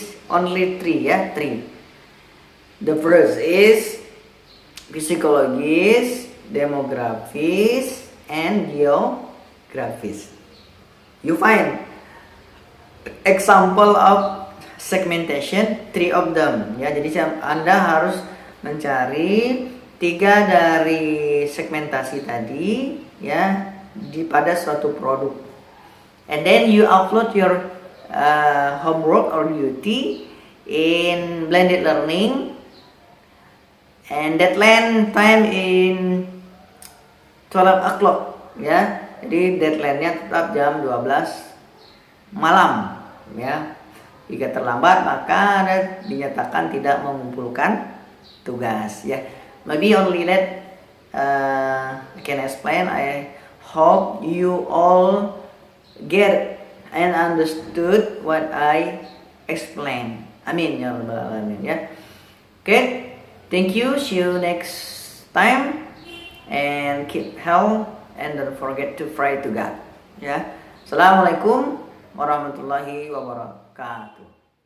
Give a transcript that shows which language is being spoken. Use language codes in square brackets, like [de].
[en] Only three. The first is psikologis, demografis, and geografis. You find example of segmentation, 3 of them ya. [id] Jadi Anda harus mencari 3 dari segmentasi tadi ya pada suatu produk. [en] And then you upload your homework or duty in blended learning, and deadline time in 12 o'clock ya. [id] Jadi deadline-nya tetap jam 12 malam ya. Jika terlambat maka Anda dinyatakan tidak mengumpulkan tugas ya. [en] Maybe only that I can explain. I hope you all get and understood what I explained. [ar] Amin ya rabbal alamin ya. [en] Okay, thank you. See you next time, and keep health and don't forget to pray to God ya. [ar] Assalamualaikum warahmatullahi wabarakatuh.